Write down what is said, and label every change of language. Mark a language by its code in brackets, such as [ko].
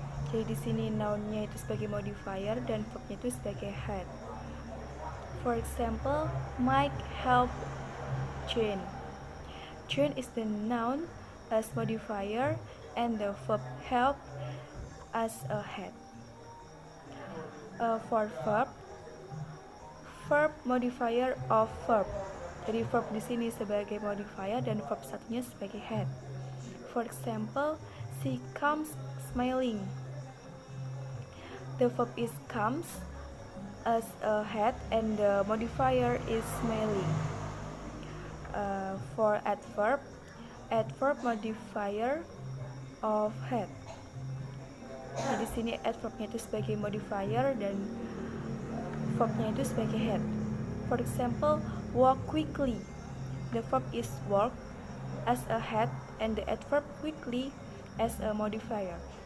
[id] Jadi di sini noun-nya itu sebagai modifier dan verb-nya itu sebagai head. [en] For example, Mike helped Jane. Jane is the noun as modifier and the verb help as a head. For verb modifier of verb. [id] Jadi verb di sini sebagai modifier dan verb satunya sebagai head. [en] For example, she comes smiling. The verb is comes as a head and the modifier is smiling. For adverb modifier of head. [id] Nah, di sini adverbnya itu sebagai modifier dan verbnya itu sebagai head. [en] For example, walk quickly. The verb is walk as a head and the adverb quickly as a modifier.